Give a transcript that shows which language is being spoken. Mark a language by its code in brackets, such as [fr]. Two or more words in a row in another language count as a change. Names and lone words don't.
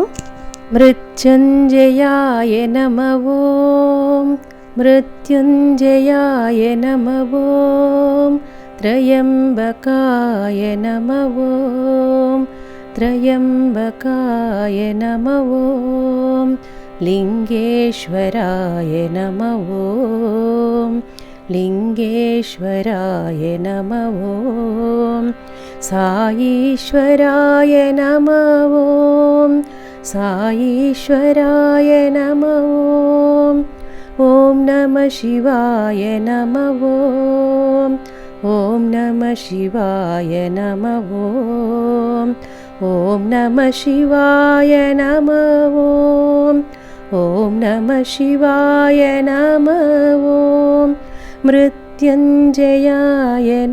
[sa] మృత్యుంజయాయ నమః ఓం, మృత్యుంజయాయ నమః ఓం, త్రయంబకాయ నమః ఓం, త్రయంబకాయ నమః ఓం, లింగేశ్వరాయ నమః ఓం, लिंगेश्वराय नमः ओं, साईश्वराय नमः ओं, साईश्वराय नमः ओं, ॐ नमः शिवाय नमः ओं, ॐ नमः शिवाय नमः ओं, ॐ नमः शिवाय नमः ओं, ॐ नमः शिवाय नमः ओं, मृत्युंजयाय